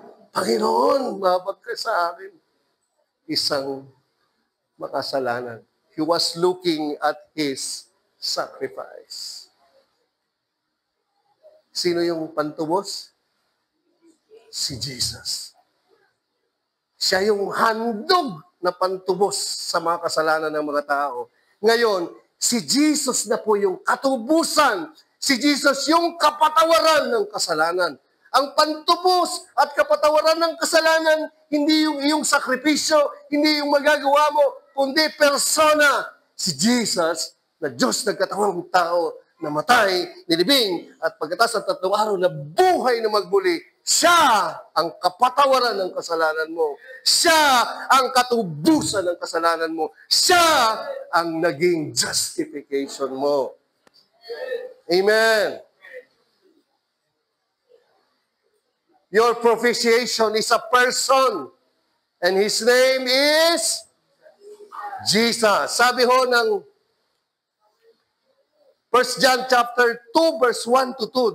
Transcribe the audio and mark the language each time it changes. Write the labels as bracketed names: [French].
[Filipino] Panginoon, mabag ka sa akin. Isang makasalanan. [English] He was looking at his sacrifice. [Filipino] Sino yung pantubos? Si Jesus. Siya yung handog na pantubos sa mga kasalanan ng mga tao. Ngayon, si Jesus na po yung katubusan. Si Jesus yung kapatawaran ng kasalanan. Ang pantubos at kapatawaran ng kasalanan, hindi yung iyong sakripisyo, hindi yung magagawa mo, kundi persona. Si Jesus, na Diyos nagkatawang tao, namatay, nilibing, at pagkatapos ng 3 araw na buhay na magbuli, siya ang kapatawaran ng kasalanan mo. Siya ang katubusan ng kasalanan mo. Siya ang naging justification mo. Amen. [English] Your propitiation is a person. And His name is Jesus. [Filipino] Sabi ho ng 1 John chapter 2 verse 1 to 2.